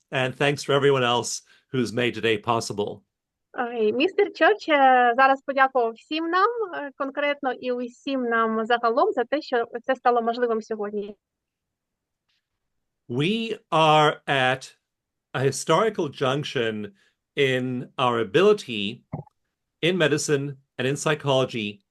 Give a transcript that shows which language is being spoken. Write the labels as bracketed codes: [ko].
[en] And thanks for everyone else who's made today possible. [uk] Містер Черч зараз подякував всім нам, конкретно і усім нам загалом за те, що це стало можливим сьогодні. [en] We are at a historical junction in our ability in medicine and in psychology